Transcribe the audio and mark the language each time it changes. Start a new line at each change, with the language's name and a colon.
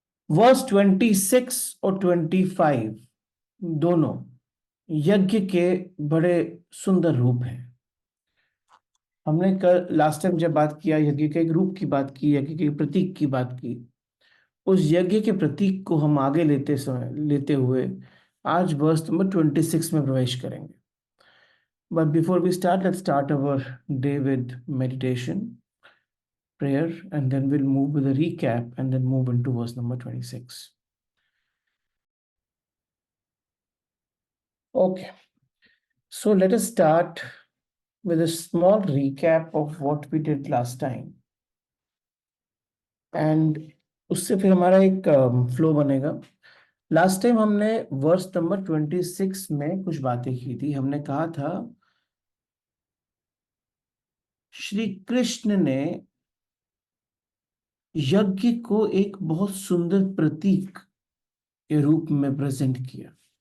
Hindi: Verse 26 और 25 दोनों यज्ञ के बड़े सुंदर रूप हैं। हमने कल लास्ट टाइम जब बात किया, यज्ञ के एक रूप की बात की, यज्ञ के प्रतीक की बात की। उस यज्ञ के प्रतीक को हम आगे लेते हुए आज वर्स नंबर 26 में प्रवेश करेंगे।
English: But before we start, let's start our day with meditation, prayer, and then we'll move with a recap and then move into verse number 26. Okay, so let us start with a small recap of what we did last time.
Hindi: And उससे फिर हमारा एक flow बनेगा। Last time हमने verse number 26 में कुछ बातें की थी। हमने कहा था श्री कृष्ण ने यज्ञ को एक बहुत सुंदर प्रतीक के रूप में प्रेजेंट किया।